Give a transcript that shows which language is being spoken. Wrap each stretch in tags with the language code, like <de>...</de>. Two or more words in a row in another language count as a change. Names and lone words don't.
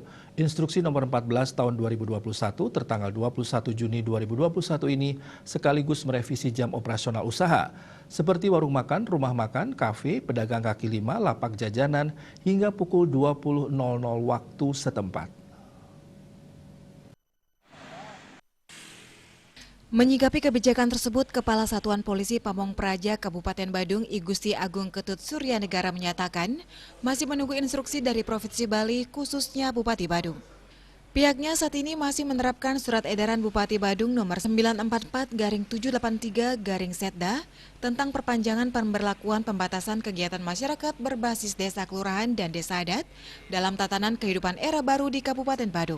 <id>Instruksi nomor 14 tahun 2021 tertanggal 21 Juni 2021 ini sekaligus merevisi jam operasional usaha. Seperti warung makan, rumah makan, kafe, pedagang kaki lima, lapak jajanan hingga pukul 20.00 waktu setempat. Menyikapi kebijakan tersebut, Kepala Satuan Polisi Pamong Praja Kabupaten Badung I Gusti Agung Ketut Suryanegara menyatakan masih menunggu instruksi dari Provinsi Bali khususnya Bupati Badung. Pihaknya saat ini masih menerapkan Surat Edaran Bupati Badung nomor 944-783-Setda tentang perpanjangan pemberlakuan pembatasan kegiatan masyarakat berbasis desa kelurahan dan desa adat dalam tatanan kehidupan era baru di Kabupaten Badung.</id>